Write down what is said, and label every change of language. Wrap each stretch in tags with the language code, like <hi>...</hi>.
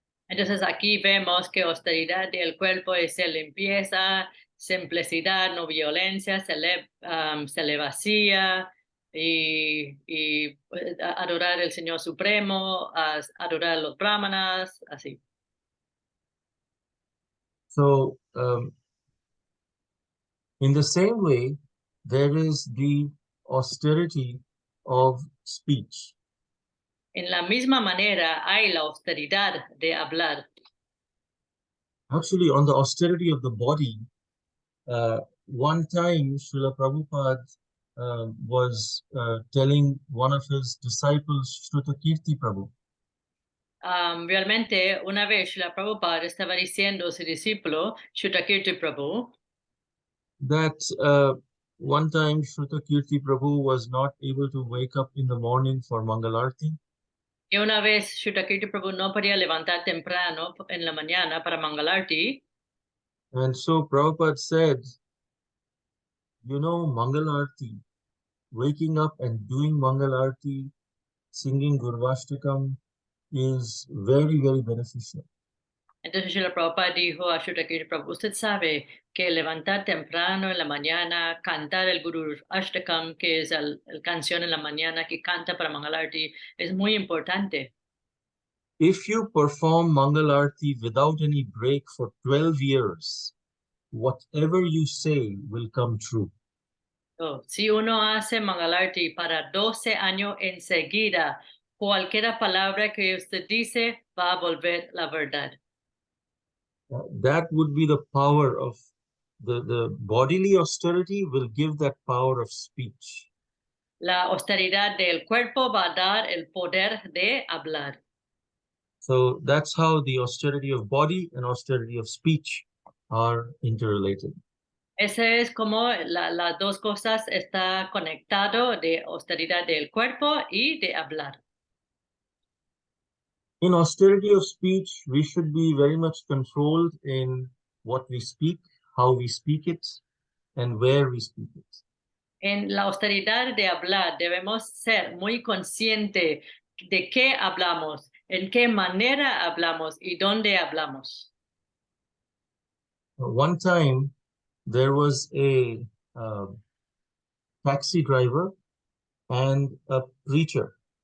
<es>Entonces, aquí vemos que austeridad del cuerpo es limpieza, simplicidad, no violencia, celebacía y adorar al Señor Supremo, adorar a los brahmanas, así.</es> <en>So in the same way, there is the austerity of speech.</en> <es>En la misma manera hay la austeridad de hablar.</es> <en>Actually, on the austerity of the body, one time Srila Prabhupada was telling one of his disciples, Shrutakirti Prabhu,</en> <es>Realmente, una vez Srila Prabhupada estaba diciendo a su discípulo, Shrutakirti Prabhu,</es> <en>that one time Shrutakirti Prabhu was not able to wake up in the morning for Mangalarti.</en> <es>que una vez Shrutakirti Prabhu no podía levantar temprano en la mañana para Mangalarti,</es> <en>And so Prabhupada said, you know, Mangalarti, waking up and doing Mangalarti, singing Gurvashtakam is very, very beneficial.</en> <es>Entonces Srila Prabhupada dijo a Shukrakirti Prabhu, usted sabe que levantar temprano en la mañana, cantar el Guru Ashtakam, que es el canción en la mañana que canta para Mangalarti, es muy importante.</es> <en>If you perform Mangal Arati without any break for 12 years, whatever you say will come true.</en> <es>Oh, si uno hace Mangalarti para 12 años enseguida, cualquier palabra que usted dice va a volver la verdad.</es> <en>That would be the power of the bodily austerity will give that power of speech.</en> <es>La austeridad del cuerpo va a dar el poder de hablar.</es> <en>So that's how the austerity of body and austerity of speech are interrelated.</en> <es>Ese es como las dos cosas está conectado de austeridad del cuerpo y de hablar.</es> <en>In austerity of speech, we should be very much controlled in what we speak, how we speak it, and where we speak it.</en> <es>En la austeridad de hablar debemos ser muy conscientes de qué hablamos, en qué manera hablamos y dónde hablamos.</es> <en>One time, there was a taxi driver and a preacher.</en>